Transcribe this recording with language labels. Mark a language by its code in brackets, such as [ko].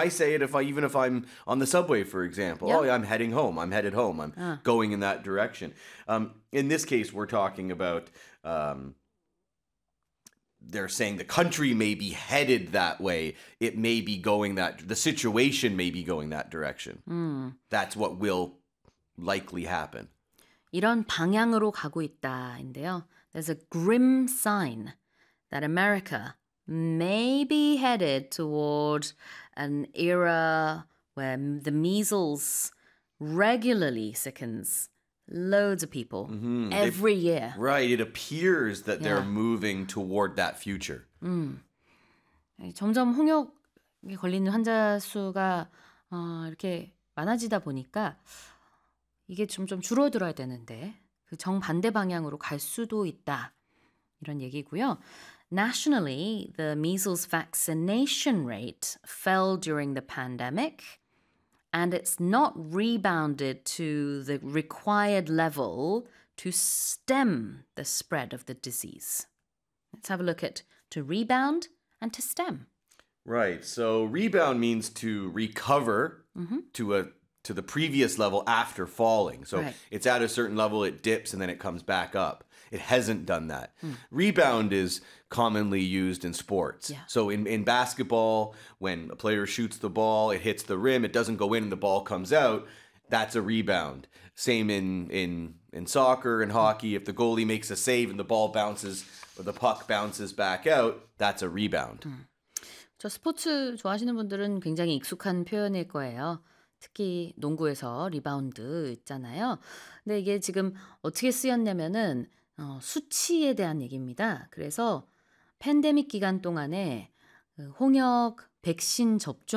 [en] I say it even if I'm on the subway, for example. Oh, yeah, I'm heading home. I'm headed home. I'm going in that direction. In this case, we're talking about they're saying the country may be headed that way. It may be going that the situation may be going that direction. That's what will likely happen. [ko] 이런 방향으로 가고 있다인데요. [en] There's a grim sign that America may be headed toward an era where the measles regularly sickens loads of people every year. Right, it appears that they're moving toward that future. [ko] 점점 홍역에 걸리는 환자 수가 이렇게 많아지다 보니까 이게 점점 줄어들어야 되는데 그 정반대 방향으로 갈 수도 있다 이런 얘기고요. [en] Nationally, the measles vaccination rate fell during the pandemic and it's not rebounded to the required level to stem the spread of the disease. Let's have a look at to rebound and to stem. Right, so rebound means to recover to the previous level after falling. So it's at a certain level, it dips, and then it comes back up. It hasn't done that. Rebound is commonly used in sports. So in basketball, when a player shoots the ball, it hits the rim, it doesn't go in, and the ball comes out. That's a rebound. Same in soccer and hockey. If the goalie makes a save and the ball bounces or the puck bounces back out, that's a rebound. [ko] 저 스포츠 좋아하시는 분들은 굉장히 익숙한 표현일 거예요. 특히 농구에서 리바운드 있잖아요. 근데 이게 지금 어떻게 쓰였냐면은 수치에 대한 얘기입니다. 그래서 팬데믹 기간 동안에 홍역 백신 접종률이 뚝 떨어졌는데 그게 아직 다시